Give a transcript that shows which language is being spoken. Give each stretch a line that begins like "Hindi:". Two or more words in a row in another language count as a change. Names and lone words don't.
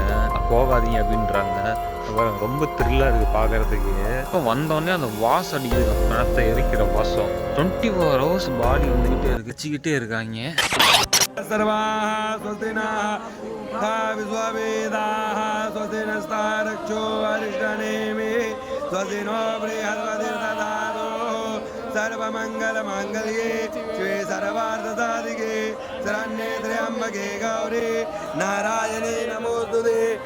Tamil: போகாதீங்க அப்படின்றாங்க. ரொம்ப த்ரில்லாக இருக்குது பார்க்குறதுக்கு. இப்போ வந்தோடனே அந்த வாசம் அடிக்குது. பணத்தை எரிக்கிற வாசம் 24 hours பாடி வந்துக்கிட்டே இருக்கு. வச்சுக்கிட்டே இருக்காங்க.
Sanskrit: सर्वमंगल मांगल्ये शिवे सर्वार्थ साधिके शरण्ये त्र्यंबके गौरी नारायणे नमोस्तुते.